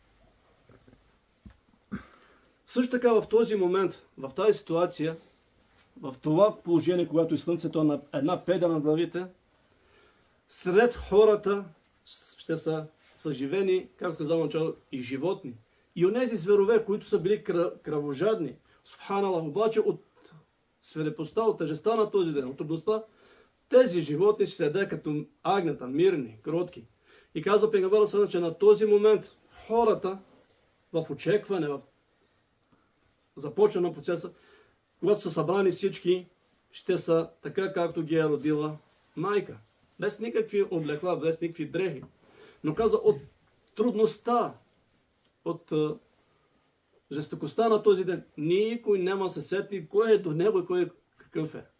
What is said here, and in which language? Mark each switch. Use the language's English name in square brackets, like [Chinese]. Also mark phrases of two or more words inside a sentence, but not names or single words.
[Bulgarian] Също така в този момент, в тази ситуация, в това положение, когато и слънцето е на една педа на главите, сред хората ще са съживени, както казал начало, и животни. И онези зверове, които са били кръвожадни, субханаллах, обаче от свирепостта, от тежестта на този ден, от трудността, тези животни ще седят като агнета, мирни, кротки. И казва пейгамберът [Arabic] صلى الله عليه وسلم, [Bulgarian] че на този момент хората в очакване, в започване на процеса, когато са събрани всички, ще са така, както ги е родила майка. Без никакви облекла, без никакви дрехи. Но каза, от трудността, от жестокостта на този ден, никой няма се сети кой е до него и кой е какъв е.